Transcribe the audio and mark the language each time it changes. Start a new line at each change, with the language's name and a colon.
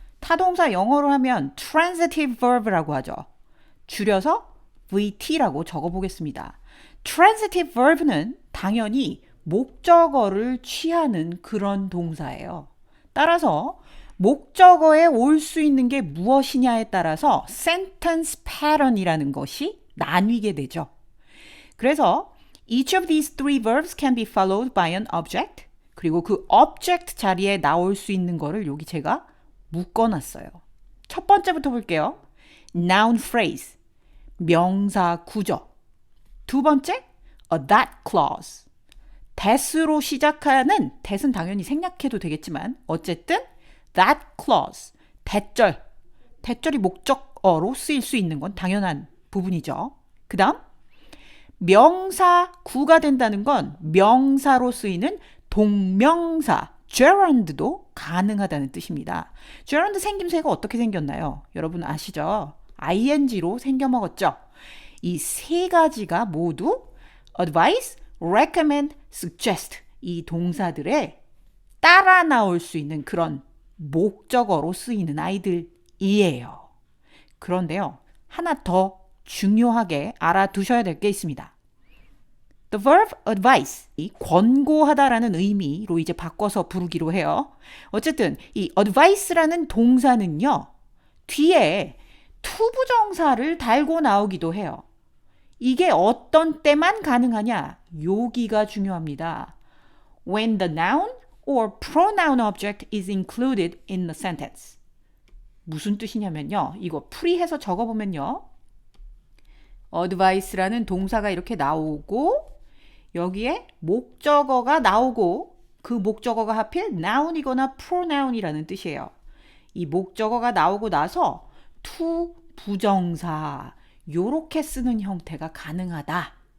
Korean: 타동사 영어로 하면 transitive verb라고 하죠. 줄여서 VT라고 적어보겠습니다. transitive verb는 당연히 목적어를 취하는 그런 동사예요. 따라서 목적어에 올 수 있는 게 무엇이냐에 따라서 sentence pattern이라는 것이 나뉘게 되죠. 그래서
English: each of these three verbs can be followed by an object.
Korean: 그리고 그 object 자리에 나올 수 있는 거를 여기 제가 묶어놨어요. 첫 번째부터 볼게요. noun phrase, 명사 구조. 두 번째,
English: a that clause.
Korean: that으로 시작하는, that은 당연히 생략해도 되겠지만 어쨌든 that clause, 대절. 대절이 목적어로 쓰일 수 있는 건 당연한 부분이죠. 그 다음, 명사 구가 된다는 건 명사로 쓰이는 동명사, gerund도 가능하다는 뜻입니다. gerund 생김새가 어떻게 생겼나요? 여러분 아시죠? ing로 생겨먹었죠? 이 세 가지가 모두 advise, recommend, suggest 이 동사들에 따라 나올 수 있는 그런 목적어로 쓰이는 아이들이에요. 그런데요, 하나 더 중요하게 알아두셔야 될 게 있습니다.
English: The verb advise,
Korean: 이 권고하다라는 의미로 이제 바꿔서 부르기로 해요. 어쨌든 이 advice라는 동사는요, 뒤에 투부정사를 달고 나오기도 해요. 이게 어떤 때만 가능하냐? 여기가 중요합니다.
English: When the noun or pronoun object is included in the sentence.
Korean: 무슨 뜻이냐면요. 이거 풀이해서 적어보면요. advice라는 동사가 이렇게 나오고 여기에 목적어가 나오고 그 목적어가 하필 noun이거나 pronoun이라는 뜻이에요. 이 목적어가 나오고 나서 to 부정사 요렇게 쓰는 형태가 가능하다.